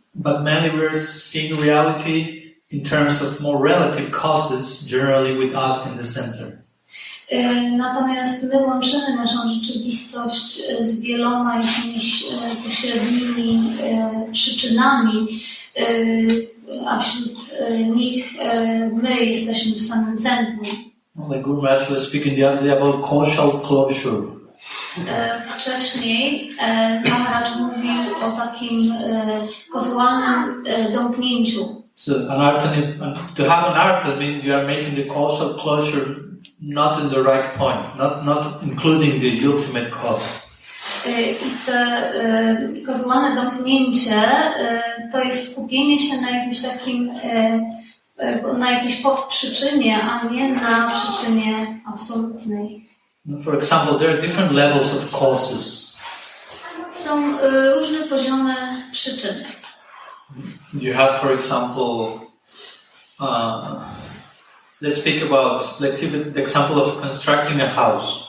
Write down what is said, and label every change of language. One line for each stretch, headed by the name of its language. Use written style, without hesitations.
English: But mainly we are seeing reality in terms of more relative causes, generally with us in the center.
Polish: Natomiast my łączymy naszą rzeczywistość z wieloma jakimiś pośrednimi przyczynami, a wśród nich my jesteśmy w samym centrum.
English: Like Guru Maharaj was speaking the other day about causal closure.
Polish: Wcześniej Maharaj mówił o takim kauzalnym domknięciu.
English: So to have anartha means you are making the causal closure not in the right point, not including the ultimate cause.
Polish: I te kauzalne domknięcie to jest skupienie się na jakimś takim, na jakiejś podprzyczynie, a nie na przyczynie absolutnej.
English: For example, there are different levels of causes.
Polish: Są różne poziomy przyczyn.
English: You have, for example, let's speak about, let's see the example of constructing a house.